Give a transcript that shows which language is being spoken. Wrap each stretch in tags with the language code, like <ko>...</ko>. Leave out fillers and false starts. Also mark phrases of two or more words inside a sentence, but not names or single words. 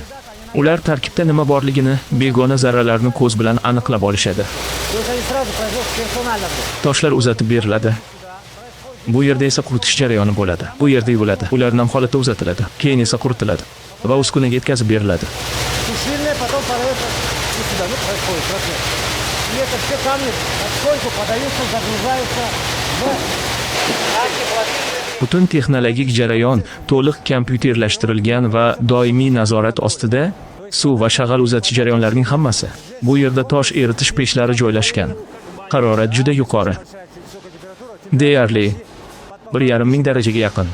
<uz>Ular tarkibda nima borligini, begona zarralarni ko'z bilan aniqlab olishadi. Toshlar uzatib beriladi. Bu yerda esa quritish jarayoni bo'ladi. Bu yerda yuviladi. Ular nam holatda uzatiladi. Keyin esa quritiladi va uskunaga yetkazib beriladi.</uz> <ru>Сушильная потом подается сюда, происходит процесс. И это все камни потихоньку подаются, загружаются в</ru> <uz>Butun texnologik jarayon to'liq kompyuterlashtirilgan va doimiy nazorat ostida. Suv va shag'al uzatish jarayonlarining hammasi. Bu yerda tosh eritish pechlari joylashgan. Harorat juda yuqori. Deyarli 1,5 ming darajaga yaqin.</uz>